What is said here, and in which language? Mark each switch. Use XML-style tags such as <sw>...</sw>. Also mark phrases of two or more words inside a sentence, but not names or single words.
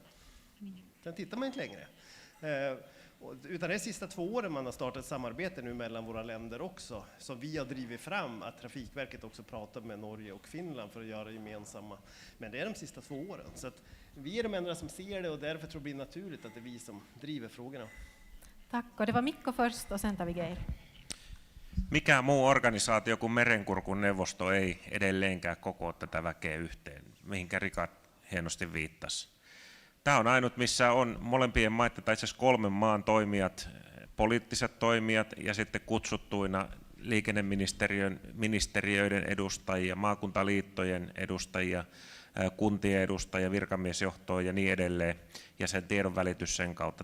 <sv>Sen tittar man inte längre. Utan det är sista 2 åren man har startat samarbete nu mellan våra länder också. Så vi har drivit fram att Trafikverket också pratar med Norge och Finland för att göra gemensamma. Men det är de sista 2 åren. Så att vi är de enda som ser det och därför tror jag det blir naturligt att det är vi som driver frågorna. Tack. Och det var Mikko först och sen tar vi Geir.</sv> <fi>Mikään muu organisaatio kuin Merenkurkun neuvosto ei edelleenkään kokoa tätä väkeä yhteen, mihinkä Richard hienosti viittasi. Tämä on ainut, missä on molempien maiden, tai itse asiassa 3 maan toimijat, poliittiset toimijat ja sitten kutsuttuina liikenneministeriöiden edustajia, maakuntaliittojen edustajia, kuntien edustajia, virkamiesjohtoa ja niin edelleen, ja sen tiedon välitys sen kautta.</fi>